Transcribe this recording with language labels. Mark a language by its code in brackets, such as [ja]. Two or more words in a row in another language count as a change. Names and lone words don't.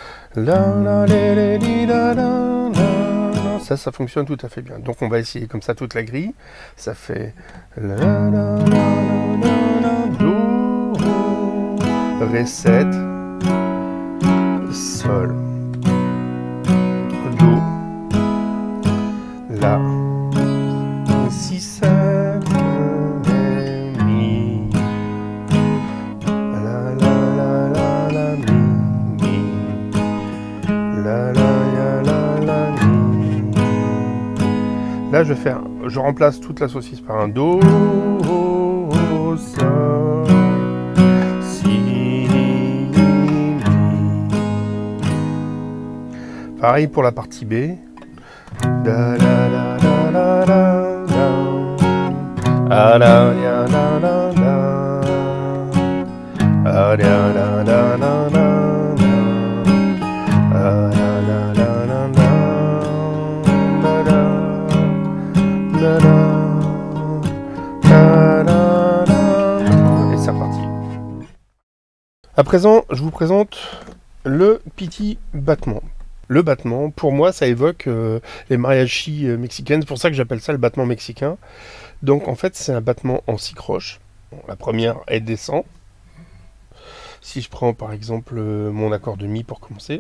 [fr] Ça fonctionne tout à fait bien. Donc on va essayer comme ça toute la grille. Ça fait do, ré 7, sol, do, la, si, 7, mi, la, la, la, la, mi, la, la, mi. Là, je remplace toute la saucisse par un do, sol, si, mi. Pareil pour la partie B. Da, da, da, da, da, da. Ah la la la la la. Ah la la la la la. Ah la la la la la. La la la la la la. Et c'est reparti. À présent, je vous présente le petit battement. Le battement, pour moi, ça évoque les mariachis mexicaines. C'est pour ça que j'appelle ça le battement mexicain. Donc, en fait, c'est un battement en 6 croches. Bon, la première, elle descend. Si je prends, par exemple, mon accord de mi pour commencer.